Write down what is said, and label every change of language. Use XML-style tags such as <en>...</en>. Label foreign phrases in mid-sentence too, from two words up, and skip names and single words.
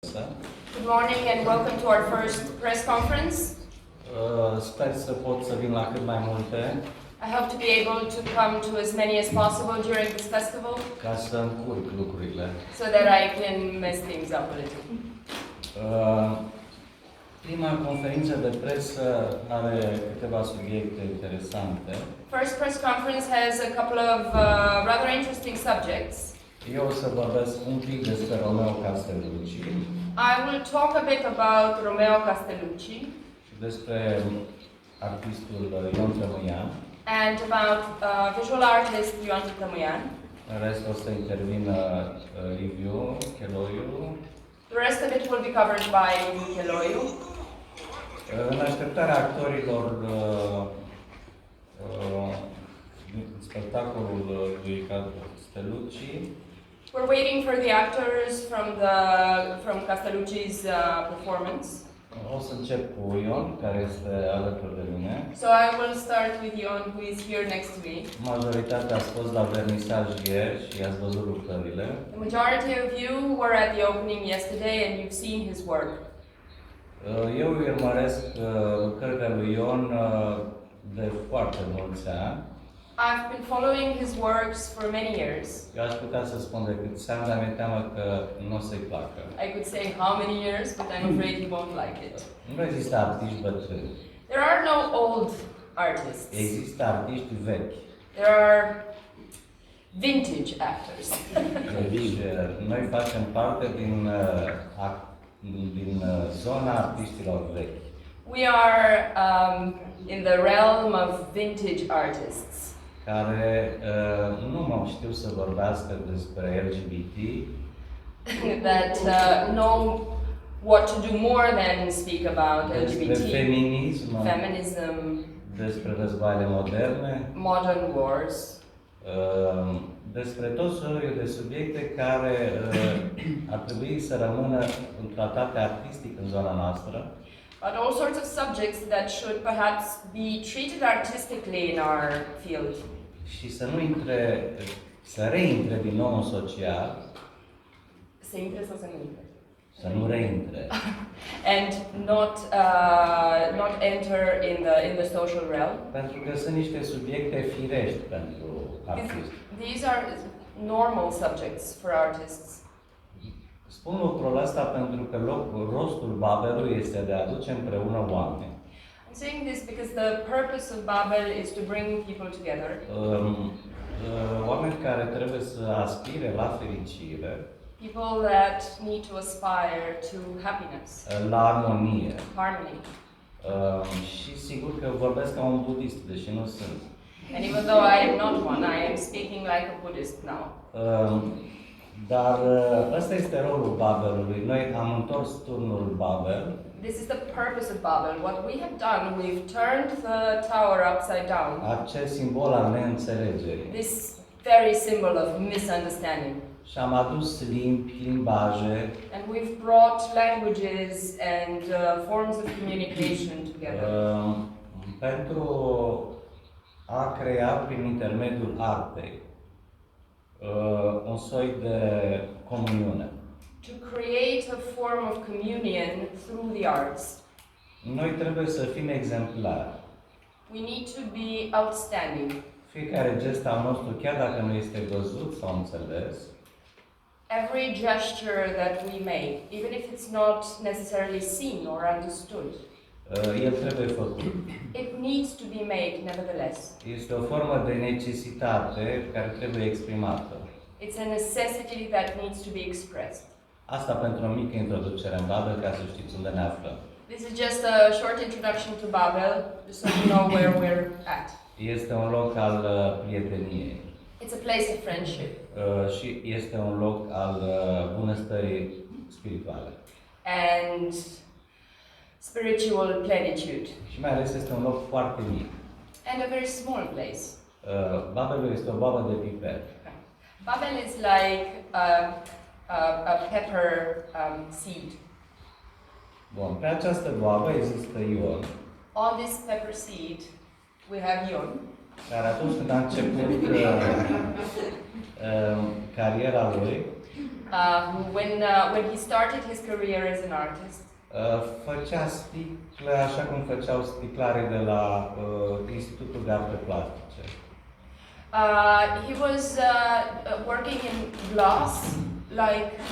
<en>Good morning and welcome to our first press conference.</en> <ro>Sper să pot să vin la cât mai multe.</ro> <en>I hope to be able to come to as many as possible during this festival</en> <ro>Ca să încurc lucrurile.</ro> <en>so that I can mess things up a little.</en> <ro>Prima conferință de presă are câteva subiecte interesante.</ro> <en>First press conference has a couple of rather interesting subjects.</en> <ro>Eu o să vorbesc un pic despre Romeo Castellucci</ro> <en>I will talk a bit about Romeo Castellucci</en> <ro>și despre artistul Ion Tămâian.</ro> <en>and about visual artist Ioan Tămâian.</en> <ro>În rest o să intervină Liviu, Cheloiu.</ro> <en>The rest of it will be covered by Cheloiu.</en> <ro>În așteptarea actorilor spectacolului Castellucci,</ro> <en>We're waiting for the actors from Castellucci's performance.</en> <ro>o să încep cu Ion, care este alături de mine.</ro> <en>So I will start with Jon, who is here next to me.</en> <ro>Majoritatea ați fost la vernisaj ieri și ați văzut lucrările.</ro> <en>The majority of you were at the opening yesterday and you've seen his work.</en> <ro>Eu urmăresc lucrările lui Ion de foarte mulți ani.</ro> <en>I've been following his works for many years.</en> <ro>Eu aș putea să spun de câți ani, dar mi-e teamă că nu o să-i placă.</ro> <en>I could say how many years, but I'm afraid he won't like it.</en> <ro>Nu există artiști bătrâni.</ro> <en>There are no old artists.</en> <ro>Există artiști vechi.</ro> <en>There are vintage actors.</en> <ro>Deci, noi facem parte din zona artiștilor vechi.</ro> <en>We are in the realm of vintage artists.</en> <ro>Care nu mă știu să vorbească despre LGBT,</ro> <en>that know what to do more than speak about</en> <ro>despre LGBT, feminism,</ro> <en>feminism,</en> <ro>despre războaiele moderne,</ro> <en>modern wars,</en> <ro>despre tot soiul de subiecte care ar trebui să rămână tratate artistic în zona noastră.</ro> <en>but all sorts of subjects that should perhaps be treated artistically in our field.</en> <ro>Și să reintre din nou în social, Să intre sau să nu intre? să nu reintre.</ro> <en>And not enter in the social realm.</en> <ro>Pentru că sunt niște subiecte firești pentru artiști.</ro> <en>These are normal subjects for artists.</en> <ro>Spun lucrul ăsta pentru că rostul Babelului este de a aduce împreună oameni.</ro> <en>I'm saying this because the purpose of Babel is to bring people together.</en> <ro>Oameni care trebuie să aspire la fericire,</ro> <en>People that need to aspire to happiness,</en> <ro>la armonie.</ro> <en>harmony.</en> <ro>Și sigur că vorbesc ca un budist, deși nu sunt.</ro> <en>And even though I am not one, I am speaking like a Buddhist now.</en> <ro>Dar ăsta este rolul Babelului. Noi am întors turnul Babel.</ro> <en>This is the purpose of Babel. What we have done, we've turned the tower upside down.</en> <ro>Acel simbol al neînțelegerii.</ro> <en>This very symbol of misunderstanding.</en> <ro>Și am adus limbaje,</ro> <en>And we've brought languages and forms of communication together.</en> <ro>Pentru a crea prin intermediul artei un soi de comuniune.</ro> <en>To create a form of communion through the arts.</en> <ro>Noi trebuie să fim exemplari.</ro> <en>We need to be outstanding.</en> <ro>Fiecare gest al nostru, chiar dacă nu este văzut sau înțeles,</ro> <en>Every gesture that we make, even if it's not necessarily seen or understood,</en> <ro>el trebuie făcut.</ro> <en>it needs to be made nevertheless.</en> <ro>Este o formă de necesitate care trebuie exprimată.</ro> <en>It's a necessity that needs to be expressed.</en> <ro>Asta pentru o mică introducere în Babel, ca să știți unde ne aflăm.</ro> <en>This is just a short introduction to Babel, just so you know where we're at.</en> <ro>Este un loc al prieteniei.</ro> <en>It's a place of friendship.</en> <ro>Și este un loc al bunăstării spirituale.</ro> <en>And spiritual plenitude.</en> <ro>Și mai ales este un loc foarte mic.</ro> <en>And a very small place.</en> <ro>Babelul este o boabă de piper.</ro> <en>Babel is like a pepper seed.</en> <ro>Bun, pe această boabă există Ion.</ro> <en>On this pepper seed, we have Jon.</en> <ro>Care atunci când a început cariera lui,</ro> <en>when he started his career as an artist,</en> <ro>făcea sticle așa cum făceau sticlarii de la Institutul de Arte Plastice.</ro> <en>he was working in glass, like.</en>